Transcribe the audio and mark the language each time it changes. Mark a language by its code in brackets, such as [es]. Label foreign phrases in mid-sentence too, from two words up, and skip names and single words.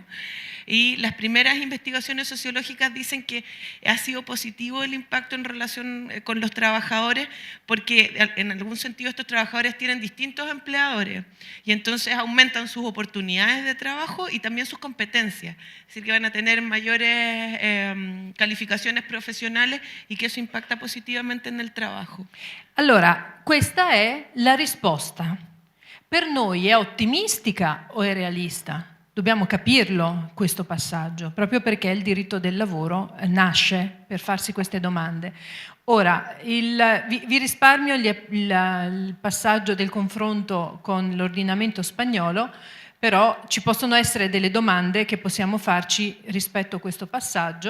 [es] Y las primeras investigaciones sociológicas dicen que ha sido positivo el impacto en relación con los trabajadores porque en algún sentido estos trabajadores tienen distintos empleadores y entonces aumentan sus oportunidades de trabajo y también sus competencias. Es decir, que van a tener mayores calificaciones profesionales y que eso impacta positivamente en el trabajo. [it] Allora, questa è la risposta. Per noi è ottimistica o è realista? Dobbiamo capirlo questo passaggio, proprio perché il diritto del lavoro nasce per farsi queste domande. Ora, vi risparmio il passaggio del confronto con l'ordinamento spagnolo, però ci possono essere delle domande che possiamo farci rispetto a questo passaggio.